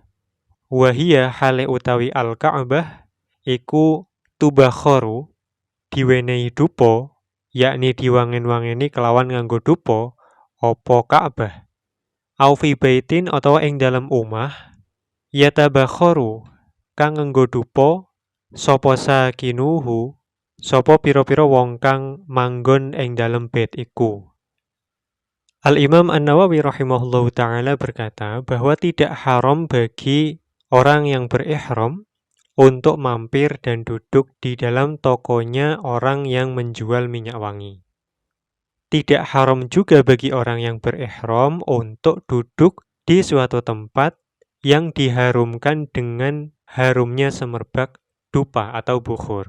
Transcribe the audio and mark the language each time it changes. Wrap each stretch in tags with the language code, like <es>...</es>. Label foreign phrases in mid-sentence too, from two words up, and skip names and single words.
<ar>وهي</ar> <jv>hale utawi al Ka'bah iku tubakharu diwenehi dupa, yakni diwangen-wangeni kelawan nganggo dupa apa Ka'bah.</jv> <ar>أو في بيت</ar> <jv>utawa ing dalem omah yatabakharu kang nganggo dupa sapa sakinuhu sapa pira-pira wong kang manggon ing dalem bait iku.</jv> <id>Al-Imam An-Nawawi</id> <ar>رحمه الله تعالى</ar> <id>berkata bahwa tidak haram bagi orang yang berihram untuk mampir dan duduk di dalam tokonya orang yang menjual minyak wangi. Tidak haram juga bagi orang yang berihram untuk duduk di suatu tempat yang diharumkan dengan harumnya semerbak dupa atau bukhur.</id>